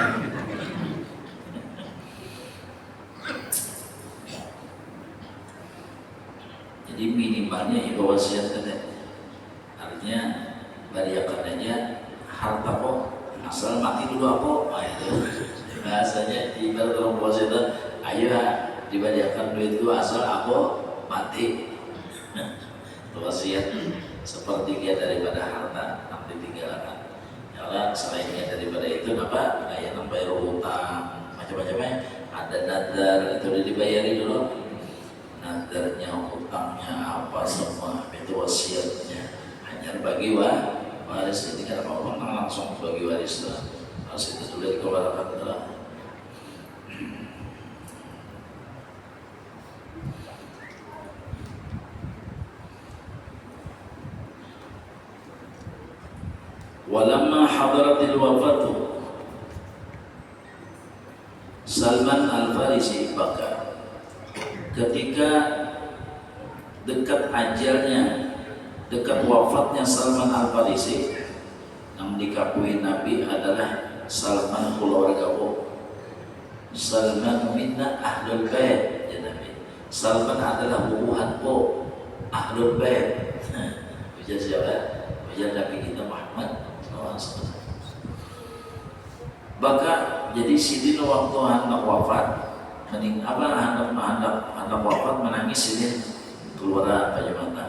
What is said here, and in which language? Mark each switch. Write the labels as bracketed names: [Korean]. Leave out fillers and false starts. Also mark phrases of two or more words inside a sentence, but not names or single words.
[Banjar] Jadi minimalnya ya bawa siap tadi. Artinya bariakan aja harta kok asal mati dulu aku. Itu bahasanya ibarat orang puasa itu, ayo dibariakan duit itu asal aku mati. [Indonesian] Wasiat sepertiga daripada harta yang ditinggalkan. [Banjar] Kalau selainnya daripada itu apa? Kayak bayar utang macam-macamnya. Ada nadar itu udah dibayari dulu. Nadarnya, utangnya apa semua itu wasiatnya. Bagi waris ini kan apa langsung bagi waris lah. Harus itu sudah dikeluarkan telah. [Arabic] ولما حضرت الوفاة سلمان الفارسي بكى, [Banjar] ketika dekat ajalnya, dekat wafatnya Salman Al-Farisi, yang dikakui Nabi adalah Salman keluarga Salman [Arabic] منا أهل البيت, [Banjar] ya Nabi. Salman adalah bubuhan [Arabic] أهل البيت. [Banjar] Ujar siapa? Ujar Nabi kita Muhammad SAW. Baka jadi sidin waktu hendak wafat, hendak wafat menangis sidin keluar aja mata.